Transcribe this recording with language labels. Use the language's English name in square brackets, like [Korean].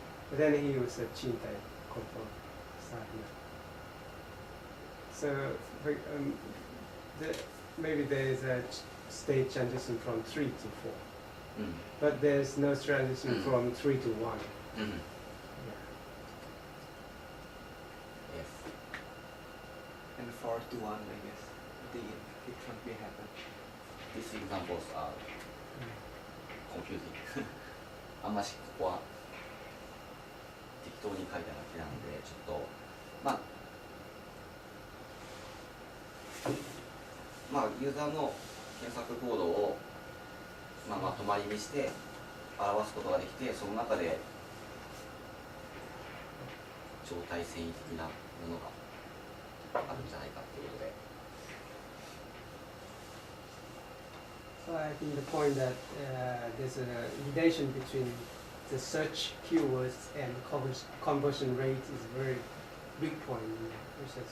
[English] But then he was a Chintai conform Asahina. So maybe there is a state transition from 3 to 4, but there's no transition from 3 to 1. Yeah. Yes. And 4 to 1, I guess. It can't be happen. These examples are confusing. [Japanese] あんましここは適当に書いただけなのでちょっとユーザーの検索コードを、まとまりにして表すことができて、その中で状態遷移的なものがあるんじゃないかということで。 [English] So I think the point that there's a relation between the search keywords and conversion rate is a very big point in research.